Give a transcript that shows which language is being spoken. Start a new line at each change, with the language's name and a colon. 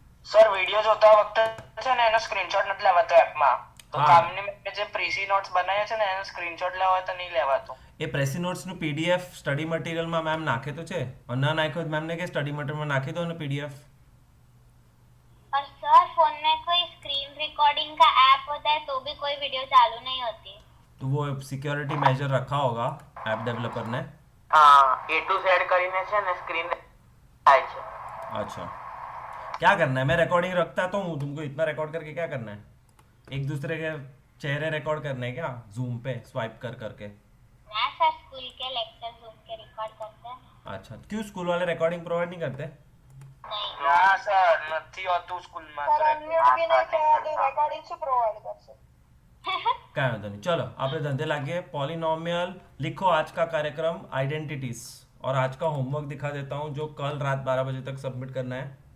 Gujarati: Sir video જોતા વખતે છે ને એનો સ્ક્રીનશોટ નથી લેવાતો એપમાં. તો હા. કામની મેં જે પ્રીસી નોટ્સ બનાવ્યા છે ને એનો સ્ક્રીનશોટ લેવા હોય તો નહીં લેવાતો. એ પ્રેસી નોટ્સનું પીડીએફ સ્ટડી મટીરિયલમાં મેમ નાખે તો છે, અને ના નાખ્યો મેમને કે સ્ટડી મટીરિયલમાં નાખી દો ને पीडीएफ.
Hindi: और सर फोन में कोई स्क्रीन रिकॉर्डिंग का ऐप होता है तो भी कोई वीडियो चालू नहीं होती. तो वो सिक्योरिटी मेजर रखा होगा ऐप डेवलपर ने.
Gujarati: હા A to Z કરીને છે ને સ્ક્રીન થાય છે.
Hindi: अच्छा, क्या करना है? मैं रिकॉर्डिंग रखता तो हूँ, तुमको इतना रिकॉर्ड करके क्या करना है? एक दूसरे के चेहरे रिकॉर्ड करने हैं क्या जूम पे स्वाइप कर करके? ना सर, स्कूल के लेक्चर जूम के रिकॉर्ड करते हैं. अच्छा, क्यों स्कूल वाले रिकॉर्डिंग प्रोवाइड नहीं करते? नहीं.
Gujarati: ના સર નથી હોતું સ્કૂલમાં. સર અનમ્યુટ બી નહીં થયા તો રેકોર્ડિંગ શું પ્રોવાઈડ કરશે?
Hindi: क्या होता नहीं. चलो अपने धंधे लागे. पॉलिनोमियल लिखो. आज का कार्यक्रम आइडेंटिटीज, और आज का होमवर्क दिखा देता हूँ जो कल रात 12 बजे तक सबमिट करना है.